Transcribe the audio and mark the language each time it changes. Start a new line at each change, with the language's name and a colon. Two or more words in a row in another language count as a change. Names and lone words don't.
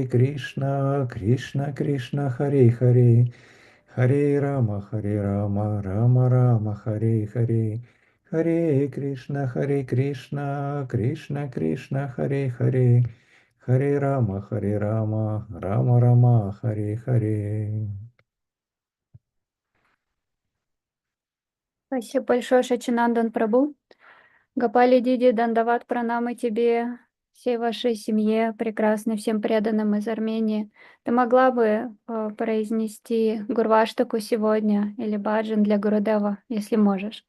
Sanskrit: कृष्ण कृष्ण हरे हरे हरे राम राम राम हरे हरे हरे कृष्ण कृष्ण कृष्ण हरे हरे हरे राम राम राम हरे हरे.
Russian: Спасибо большое, Шачинандан Прабу. Гопали Диди, Дандават пранамы тебе, всей вашей семье, прекрасной, всем преданным из Армении. Ты могла бы произнести Гурваштаку сегодня или баджан для Гурудева, если можешь?